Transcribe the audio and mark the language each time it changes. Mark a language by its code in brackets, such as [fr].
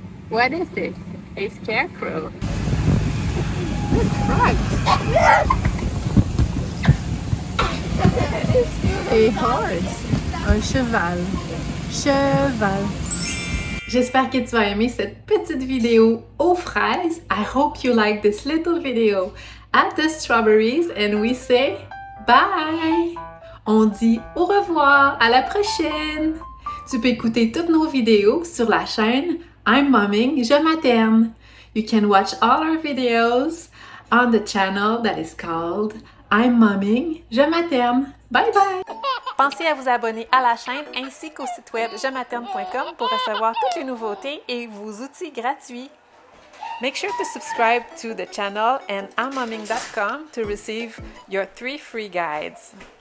[en] What is this? A scarecrow. Right. A horse. [fr] Un cheval. Cheval. J'espère que tu vas aimer cette petite vidéo aux fraises. [en] I hope you like this little video at the strawberries and we say bye! [fr] On dit au revoir, à la prochaine! Tu peux écouter toutes nos vidéos sur la chaîne I'm Momming, je materne. [en] You can watch all our videos on the channel that is called I'm Momming, je materne. Bye bye! [fr] Pensez à vous abonner à la chaîne ainsi qu'au site web 𝗩materne.com pour recevoir toutes les nouveautés et vos outils gratuits. [en] Make sure to subscribe to the channel and I'mMomming.com to receive your 3 free guides.